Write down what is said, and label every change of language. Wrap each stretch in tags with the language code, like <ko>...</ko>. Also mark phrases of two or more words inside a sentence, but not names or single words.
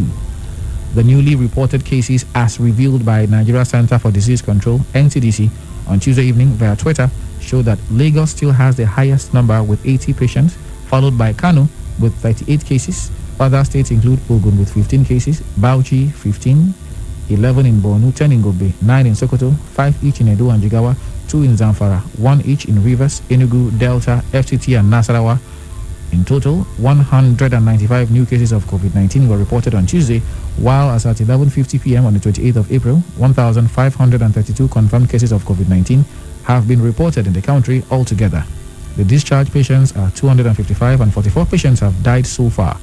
<en>The newly reported cases, as revealed by Nigeria Center for Disease Control, NCDC, on Tuesday evening via Twitter, show that Lagos still has the highest number with 80 patients, followed by Kano with 38 cases. Other states include Ogun with 15 cases, Bauchi 15, 11 in Borno, 10 in Gobe, 9 in Sokoto, 5 each in Edo and Jigawa, 2 in Zamfara, 1 each in Rivers, Enugu, Delta, FCT and Nasarawa. In total, 195 new cases of COVID-19 were reported on Tuesday, while as at 11:50 p.m. on the 28th of April, 1,532 confirmed cases of COVID-19 have been reported in the country altogether. The discharged patients are 255 and 44 patients have died so far.</en>